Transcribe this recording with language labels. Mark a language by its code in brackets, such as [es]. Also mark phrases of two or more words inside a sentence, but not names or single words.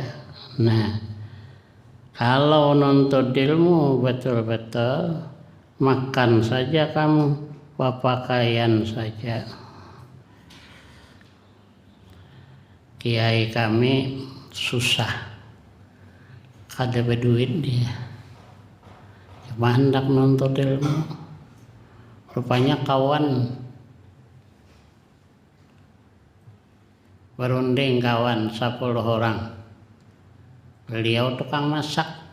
[id] Nah, kalau nuntut ilmu betul-betul, makan saja kamu, pakaian saja. Kiai kami susah, [bjn] kada berduit dia, cuma hendak nuntut ilmu. [id] Rupanya kawan berunding, kawan 10 orang, beliau tukang masak.